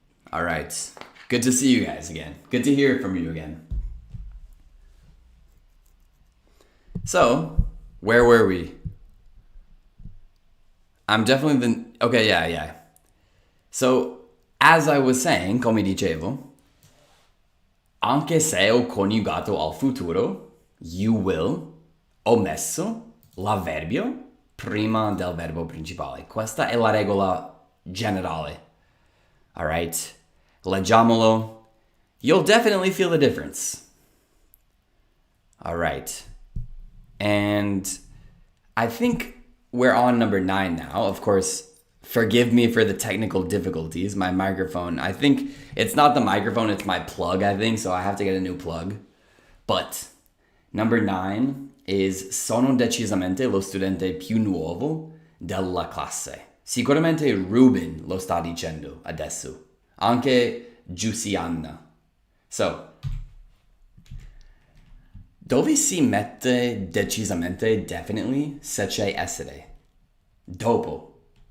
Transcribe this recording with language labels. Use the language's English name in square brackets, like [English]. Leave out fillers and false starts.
[English] All right. Good to see you guys again. Good to hear from you again. So, where were we? I'm definitely okay, yeah. So, as I was saying, [Italian] come dicevo, anche se ho coniugato al futuro, [English] you will, [Italian] ho messo l'avverbio prima del verbo principale. Questa è la regola generale. [English] All right? Leggiamolo. You'll definitely feel the difference. All right. And I think we're on number 9 now. Of course, forgive me for the technical difficulties. My microphone, I think it's not the microphone, it's my plug, I think. So I have to get a new plug. But number 9 is [Italian] sono decisamente lo studente più nuovo della classe. Sicuramente Ruben lo sta dicendo adesso. Anche Giussianna. So, dove si mette decisamente, definitely, se c'è essere? Dopo.